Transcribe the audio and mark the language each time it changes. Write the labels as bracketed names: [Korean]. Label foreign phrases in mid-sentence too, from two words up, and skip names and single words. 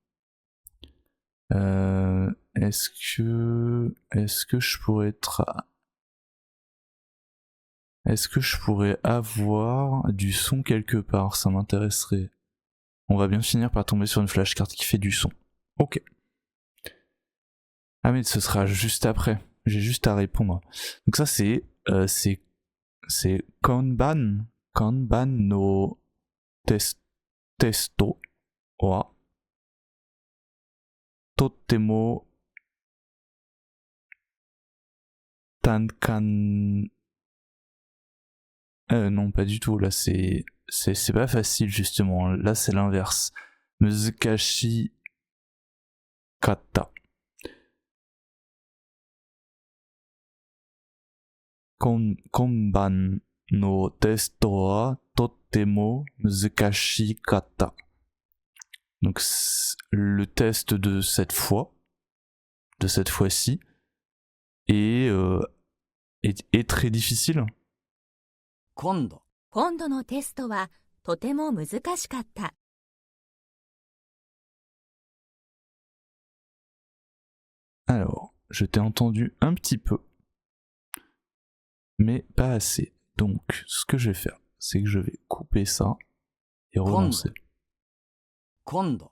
[French] Est-ce que je pourrais Est-ce que je pourrais avoir du son quelque part? Ça m'intéresserait. On va bien finir par tomber sur une flashcard qui fait du son. Ok. Ah mais ce sera juste après. J'ai juste à répondre. Donc ça c'est [Japanese] 看板のテストはとても簡単. [French] Non pas du tout. Là c'est pas facile justement. Là c'est l'inverse. [Japanese] 難しかった. 看板のテストはとても難しかった. [French] Donc le test de cette fois-ci, est très difficile. [Japanese] 今度のテストはとても難しかった。 [French] Alors, je t'ai entendu un petit peu, mais pas assez. Donc, ce que je vais faire, c'est que je vais couper ça et relancer. [Japanese] 今度